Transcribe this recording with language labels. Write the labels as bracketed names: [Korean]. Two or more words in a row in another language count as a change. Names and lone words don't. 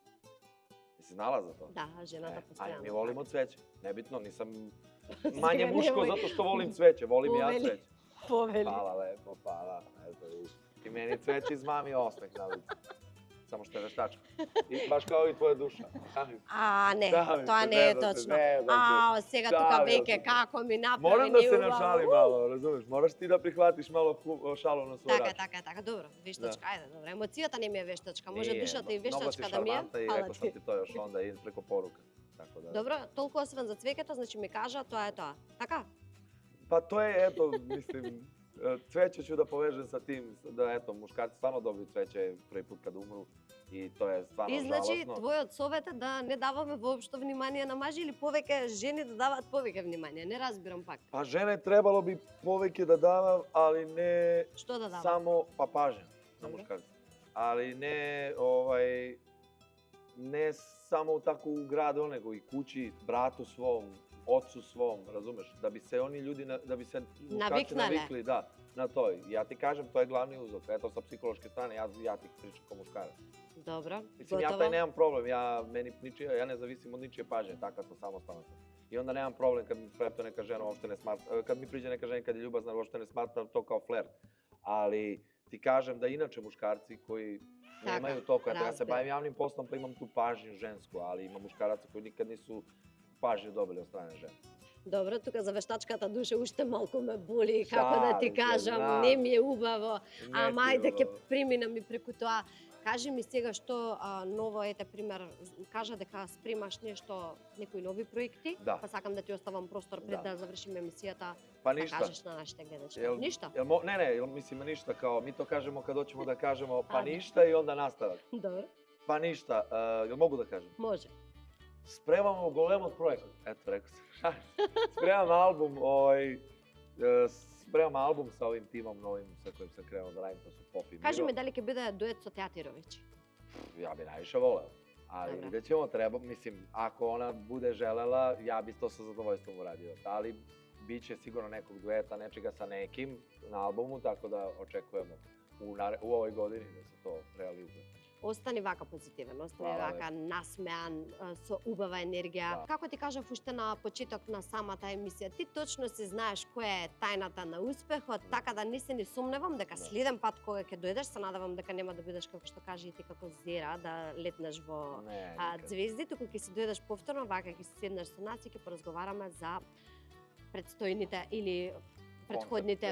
[Serbian] Jesi znala za to? [Macedonian] Da, ženata postojano. [Serbian] A mi volimo cveće, nebitno, nisam manje muško zato što volim cveće, volim i ja cveće. Poveli. Hvala lepo, hvala. I meni cveće izmami osmeh na licu. Samo što je veštačka. I baš kao i tvoja duša. [Macedonian] А, не, тоа не е точно. А, сега тука веќе како ми направи Морам да се нашали мало, разумеш? Мораш ти да прихватиш мало шало на свој раčun. Така, добро. Вештачка, ајде, добро. Емоцијата не ми е вештачка, може душата и вештачка да ми е. Многу си шармантна и рекол сам ти тоа још онда и преко порука. Добро, толку освен за цвеќето, значи ми кажа, тоа е тоа. Така? Па тоа е, ето, мислим, цвеќе [Serbian] ću да повежем sa tim, da eto, muškarci stvarno dobiju cveće prvi put kad umru i to je stvarno žalosno. [Macedonian] И значи, [Serbian] žalosno. [Macedonian] твојот совет е да не даваме воопшто внимание на мажи или повеќе жени да даваат повеќе внимание? Не разбирам пак. [Serbian] Па жене требало би повеќе да давам, али не [Macedonian] Што да давам? [Serbian] само пажња на мушкарци. Али не, не само тако у градо, [Macedonian] него и куќи, [Serbian] брату свом, ocu svom, razumeš? Da bi se oni ljudi, da bi se muškarci navikli, da, na to. Ja ti kažem, to je glavni uzrok. Eto, sa psihološke strane, ja ti pričam kao muškarac. Dobro, Mislim, ja taj nemam problem, ja ne zavisim od ničije pažnje, takav sam, samostalan sam. I onda nemam problem kad mi preto neka žena uopšte ne smatra, kad mi priđe neka žena kad je ljubazna, uopšte ne smatra to kao flert. Ali ti kažem da inače muškarci koji nemaju to, ja se bavim javnim poslom pa imam tu pažnju žensku, ali ima muškaraca koji nikad nisu pažnju dobili od strane žene. [Macedonian] Добро, тука за вештачката душа уште малку ме боли, како да ти кажам, не ми е убаво, ама ајде ќе преминам и преку тоа. Кажи ми сега што ново, ете пример, кажа дека спремаш нешто, некои нови проекти, па сакам да ти оставам простор пред да завршиме емисијата, да кажеш на нашите гледачи. Ништо? [Serbian] Не, мислим ништа, као ми то кажемо кад очимо да кажемо па ништа и онда настават. [Macedonian] Добро. [Serbian] Па ништа, јел могу да кажем? [Macedonian] Може. [Serbian] Спремамо големот проект. Ето, рекao се. Спремам албум sa ovim timom novim sa kojim sam krenuo da radim, to su Pop i Miro. [Macedonian] Кажи ми дали ќе биде дует со Театировиќ? [Serbian] Ja bi najviše voleo. Ali vidjet ćemo, treba, mislim, ako ona bude želela, ja bi to sa zadovoljstvom uradio. Ali bit će sigurno nekog dueta, nečega sa nekim na albumu, tako da očekujemo u ovoj godini da se to realizuje. [Macedonian] Остани вака позитивен, остани вака насмеан, со убава енергија. Како ти кажав уште на почеток на самата емисија, ти точно си знаеш која е тајната на успехот, така да не се ни сумневам дека следен пат кога ќе дојдеш, се надевам дека нема да бидеш како што кажи и ти како зера, да летнеш во ѕвезди, туку ќе си дојдеш повторно, вака ќе си седнеш со нас и ќе поразговараме за предстојните или предходните